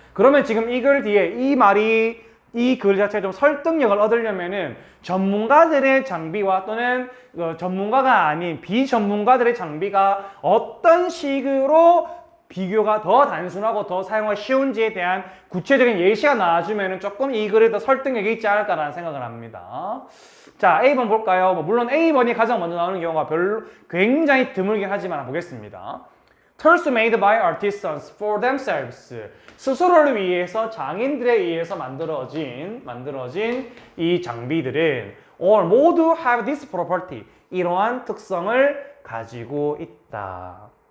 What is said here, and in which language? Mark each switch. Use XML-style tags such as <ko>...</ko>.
<ko>그러면 지금 이 글 뒤에 이 말이 이 글 자체에 좀 설득력을 얻으려면은 전문가들의 장비와 또는 전문가가 아닌 비전문가들의 장비가 어떤 식으로 비교가 더 단순하고 더 사용하기 쉬운지에 대한 구체적인 예시가 나와주면은 조금 이 글에 더 설득력이 있지 않을까라는 생각을 합니다. 자, A번 볼까요? 물론 A번이 가장 먼저 나오는 경우가 굉장히 드물긴 하지만 보겠습니다.</ko> <en>Tools made by artisans for themselves.</en> <ko>스스로를 위해서 장인들에 의해서 만들어진 이 장비들은 all 모두</ko> <en>have this property.</en> <ko>이러한 특성을 가지고 있다.</ko>